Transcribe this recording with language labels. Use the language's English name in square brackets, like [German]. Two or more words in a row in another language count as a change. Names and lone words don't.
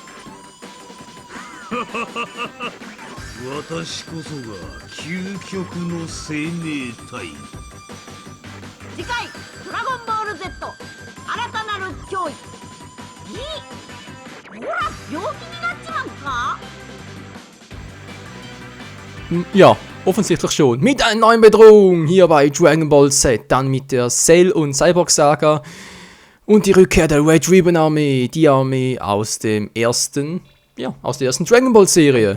[Japanese] 私こそが究極の生命体。次回ドラゴンボール Z 新たなる脅威。ほら病気になっちまうか。 [German] Ja, Offensichtlich schon. Mit einer neuen Bedrohung hier bei Dragon Ball Z. Dann mit der Cell- und Cyborg-Saga. Und die Rückkehr der Red Ribbon Armee. Die Armee aus der ersten Dragon Ball Serie.